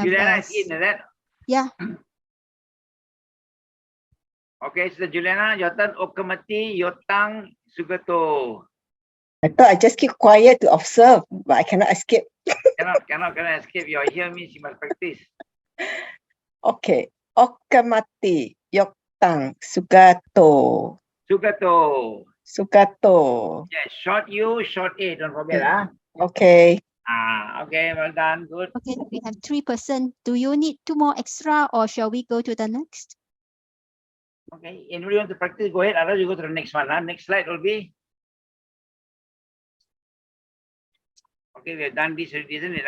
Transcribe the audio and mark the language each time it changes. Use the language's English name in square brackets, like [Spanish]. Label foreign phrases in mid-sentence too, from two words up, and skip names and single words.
[English] Juliana a- is in, is that? Yeah. Okay, so Juliana, your turn. Okamati, Yotang, Sugato. I thought I just keep quiet to observe, but I cannot escape. Cannot escape. You're here means you must practice. Okay. Okamati, Yoktang, Sugato. Sugato. Sugato. Yes, short U, short A. Don't forget, Okay. Okay, well done. Good. Okay, we have 3%. Do you need 2 more extra or shall we go to the next? Okay, anybody want to practice? Go ahead. Otherwise, you go to the next one. Next slide will be. Okay, we have done this already, isn't it?